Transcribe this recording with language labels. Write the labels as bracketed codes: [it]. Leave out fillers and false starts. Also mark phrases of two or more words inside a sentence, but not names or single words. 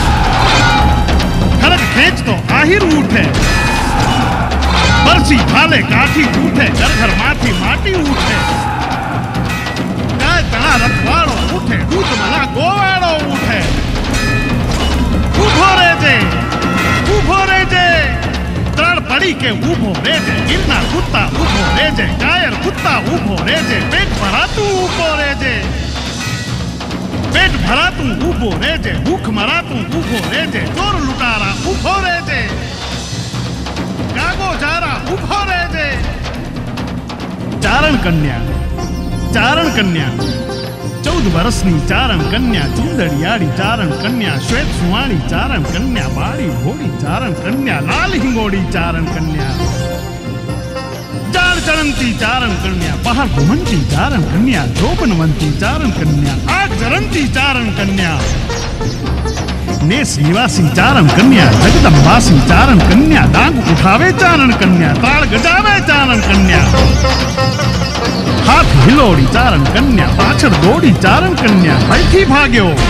[gu] ખડગ ખેચ તો આહિર ઉઠે બરસી ભાલે કાઠી ઉઠે ઘર ઘર માથી માટી ઉઠે ગાય તના રખવાડો ઉઠે દૂધ મલા ગોવાડો ઉઠે પડી કે ઊભો રેજે, ગિરના કુત્તા ઊભો રેજે, કાયર કુત્તા ઊભો રેજે, પેટ ભરાતૂ ઊભો રેજે, પેટ ભરાતૂ ઊભો રેજે, ભૂખ મરાતૂ ઊભો રેજે, ચોર લુટારા ઊભો રેજે, ગાગો જારા ઊભો રેજે। ચારણ કન્યા 14 વર્ષની ચારણ કન્યા, ચુંદડિયાળી ચારણ કન્યા, શ્વેત સુવાણી ચારણ કન્યા, બાળી ઘોડી ચારણ કન્યા, લાલ હિંગોડી ચારણ કન્યા, ચાર ચરણતી ચારણ કન્યા, બહાર ઘુમંતી ચારણ કન્યા, જોબનવંતી ચારણ કન્યા, આગ જરંતી ચારણ કન્યા, નેસ નિવાસી ચારણ કન્યા, જગદમ્બાસી ચારણ કન્યા, ડાંગ ઉઠાવે ચારણ કન્યા, તાડ ગજાવે ચારણ કન્યા, હાથ હિલોડી ચારણ કન્યા, પાછડ દૌડી ચારણ કન્યા, બૈઠી ભાગ્યો,